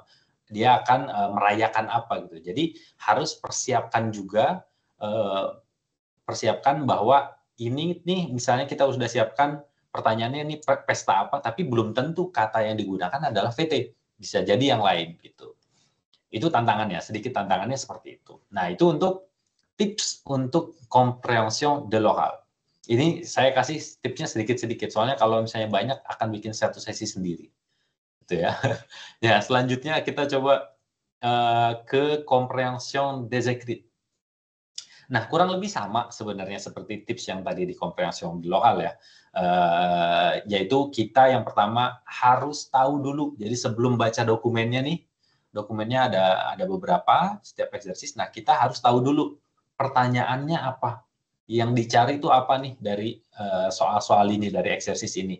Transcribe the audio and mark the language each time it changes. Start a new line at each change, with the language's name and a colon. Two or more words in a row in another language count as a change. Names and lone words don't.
Indonesian: Dia akan merayakan apa gitu. Jadi harus persiapkan juga persiapkan bahwa ini nih misalnya kita sudah siapkan pertanyaannya ini pesta apa, tapi belum tentu kata yang digunakan adalah VT. Bisa jadi yang lain gitu. Itu tantangannya, sedikit tantangannya seperti itu. Nah, itu untuk tips untuk
French: compréhension de l'oral.
Indonesian: Ini saya kasih tipsnya sedikit-sedikit, soalnya kalau misalnya banyak akan bikin satu sesi sendiri. Gitu ya. Ya, selanjutnya kita coba ke
French: compréhension des écrits.
Indonesian: Nah, kurang lebih sama sebenarnya seperti tips yang tadi di
French: compréhension de l'oral
Indonesian: ya. Yaitu kita yang pertama harus tahu dulu. Jadi sebelum baca dokumennya nih, dokumennya ada beberapa setiap eksersis. Nah, kita harus tahu dulu pertanyaannya apa. Yang dicari itu apa nih dari soal-soal ini, dari eksersis ini.